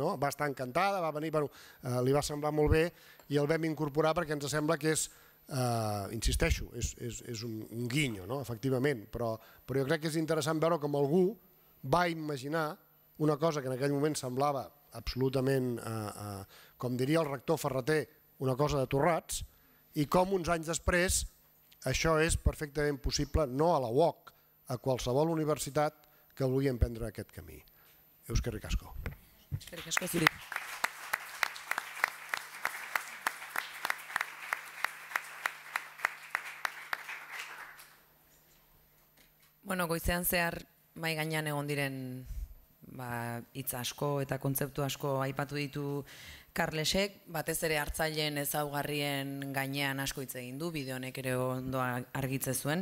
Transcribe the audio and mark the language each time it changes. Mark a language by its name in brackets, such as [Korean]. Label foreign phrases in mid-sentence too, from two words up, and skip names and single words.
[Catalan] Va estar encantada, va venir, li va semblar molt bé i el vam incorporar perquè ens sembla que és, insisteixo, és un guinyo, efectivament, però jo crec que és interessant veure com algú va imaginar una cosa que en aquell moment semblava absolutament, com diria el rector Ferreter, una cosa de torrats, i com uns anys després això és perfectament possible, no a la UOC, a qualsevol universitat que vulgui emprendre aquest camí. [Basque] Euskerrik asko. Eskerrik asko zuri. Goizean zehar mahai gainean egon diren hitz asko eta kontzeptu asko aipatu ditu Karlesek, batez ere hartzaileen ezaugarrien gainean asko hitz egin du, bideo honek ere ondo argitze zuen.